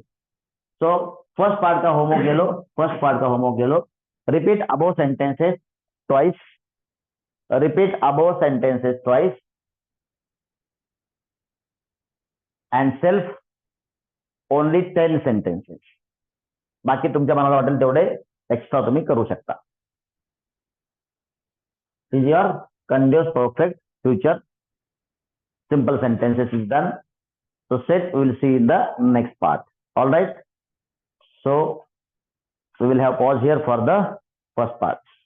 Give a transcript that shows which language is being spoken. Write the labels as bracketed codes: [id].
[hi] So first part का homework ले लो, first part का होमवर्क ले लो। [en] Repeat above sentences twice, repeat above sentences twice, and self only 10 sentences. [mr] बाकी तुमच्या मनाला वाटेल तेवढे एक्स्ट्रा तुम्ही करू शकता. [en] Is your continuous perfect future simple sentences is done. So set we will see in the next part. All right. So we will have pause here for the first part.